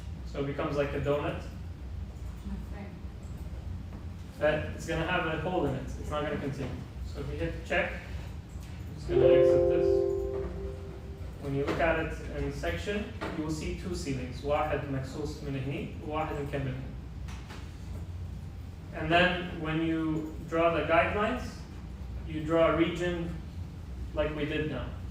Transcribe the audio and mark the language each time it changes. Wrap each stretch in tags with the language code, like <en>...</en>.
<en>So it becomes like a donut. But it's going to have a hole in it. It's not going to continue. So if you hit check, I'm just going to exit this. When you look at it in section, you will see 2 ceilings.</en> <ar>واحد مكسوس من هني, وواحد مكمل.</ar> <en>And then when you draw the guidelines, you draw a region like we did now.</en>